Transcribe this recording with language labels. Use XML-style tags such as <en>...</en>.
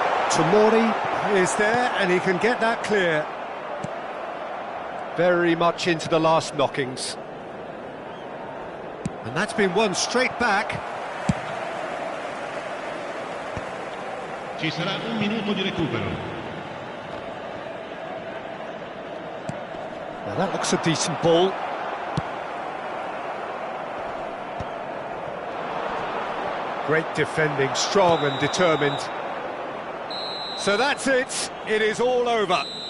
<en>Tomori is there and he can get that clear. Very much into the last knockings. And that's been won straight back.</en> <it>Ci sarà un minuto di recupero.</it> <en>Now that looks a decent ball. Great defending, strong and determined. So that's it. It is all over.</en>